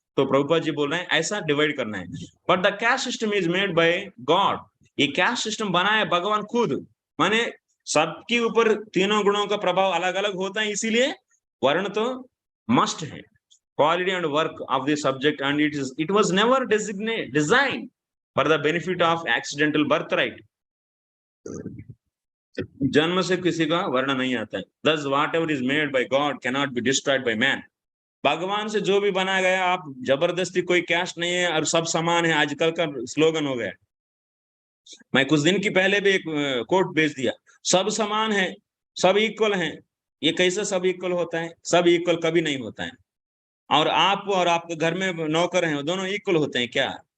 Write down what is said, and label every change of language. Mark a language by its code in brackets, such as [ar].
[hi] तो प्रभुपाद जी बोल रहे हैं ऐसा डिवाइड करना है। [en] but the caste system is made by God, [hi] ये कैस्ट सिस्टम बना है भगवान खुद, माने सबके ऊपर तीनों गुणों का प्रभाव अलग अलग होता है, इसीलिए वर्ण तो मस्ट है, [en] quality and work of the subject, and it was never designed for the benefit of accidental birthright. [hi] जन्म से किसी का वर्ण नहीं आता है। [en] Thus whatever is made by God cannot be destroyed by man. [hi] भगवान से जो भी बनाया गया, आप जबरदस्ती, कोई कैस्ट नहीं है और सब समान है, आजकल का स्लोगन हो गया। मैं कुछ दिन की पहले भी एक कोट भेज दिया, सब समान है, सब इक्वल हैं। ये कैसे सब इक्वल होता है? सब इक्वल कभी नहीं होता है। और आप और आपके घर में नौकर हैं, दोनों इक्वल होते हैं क्या?